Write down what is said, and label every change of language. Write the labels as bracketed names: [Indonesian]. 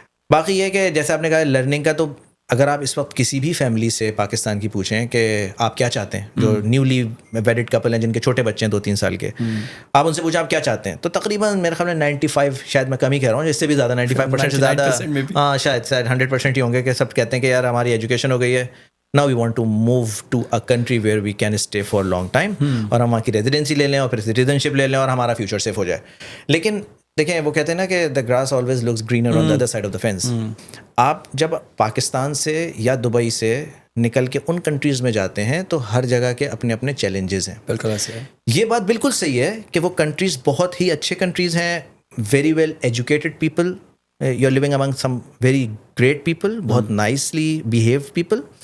[Urdu] باقی یہ کہ جیسے آپ نے کہا لرننگ کا, تو اگر آپ اس وقت کسی بھی فیملی سے پاکستان کی پوچھیں کہ آپ کیا چاہتے ہیں, جو نیولی ویڈڈ کپل ہیں جن کے چھوٹے بچے ہیں 2-3 سال کے, آپ ان سے پوچھیں آپ کیا چاہتے ہیں, تو تقریباً میرے خیال میں 95, شاید میں کم ہی کہہ رہا ہوں, اس سے بھی زیادہ 95% سے زیادہ, ہاں شاید 100% ہی ہوں گے, کہ سب کہتے ہیں کہ یار ہماری ایجوکیشن ہو گئی ہے, [English] now we want to move to a country where we can stay for a long time, [Urdu] اور ہم وہاں کی ریزیڈنسی لے لیں اور پھر سٹیزن شپ لے لیں اور ہمارا فیوچر سیف ہو جائے. لیکن دیکھیں وہ کہتے ہیں نا کہ [English] The grass always looks greener on the other side of the fence. [Urdu] آپ جب پاکستان سے یا دبئی سے نکل کے ان کنٹریز میں جاتے ہیں تو ہر جگہ کے اپنے اپنے چیلنجز ہیں. بالکل ایسے ہے. یہ بات بالکل صحیح ہے کہ وہ کنٹریز بہت ہی اچھے کنٹریز ہیں, [English] very well educated people, you are living among some very great people, [Urdu] بہت نائسلی بیہیو پیپل.